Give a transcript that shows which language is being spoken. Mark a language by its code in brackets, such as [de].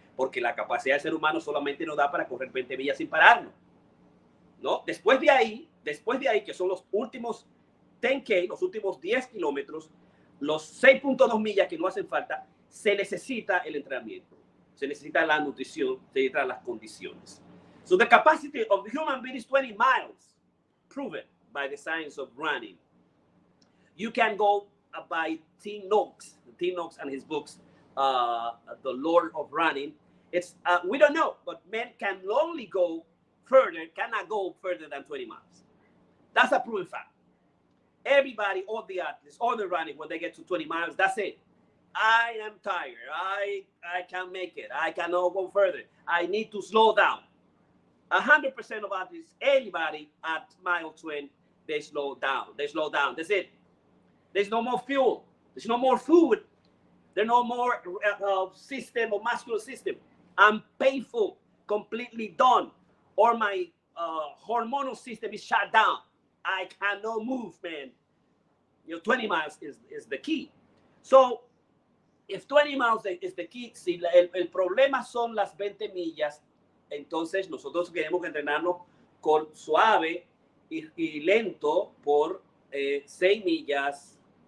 [es] Porque la capacidad del ser humano solamente nos da para correr 20 millas sin pararnos, ¿no? Después de ahí, que son los últimos 10K, los últimos 10 kilómetros, los 6.2 millas que no hacen falta, se necesita el entrenamiento, se necesita la nutrición, se necesitan las condiciones. [en] So the capacity of the human being is 20 miles, proven by the science of running. You can go by Tim Noakes and his books, The Lord of Running. It's we don't know, but men can only go further, cannot go further than 20 miles. That's a proven fact. Everybody, all the athletes, all the running, when they get to 20 miles, that's it. I am tired. I can't make it. I cannot go further. I need to slow down. 100% of athletes, anybody at mile 20, they slow down. They slow down. That's it. There's no more fuel. There's no more food. There's no more system or muscular system. I'm painful, completely done. Or my hormonal system is shut down. I cannot move, man. 20 miles is the key. So, if 20 miles is the key, [es] si el problema son las 20 millas, entonces nosotros queremos entrenarnos con suave y lento por 6 millas,